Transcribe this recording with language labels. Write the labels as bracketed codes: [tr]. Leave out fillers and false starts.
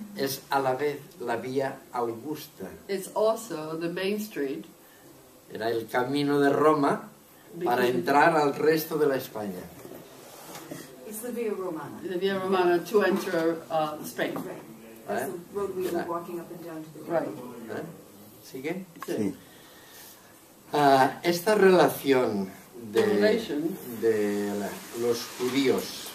[es] es a la vez la vía Augusta. [en] It's also the main street. [es] Era el camino de Roma para entrar al resto de la España. [en] It's the Via Romana. The Via Romana to enter Spain. Right. That's the road we were walking up and down to the right. Right. [es] ¿Sigue? Sí. Esta relación [en] The relation [es] de los judíos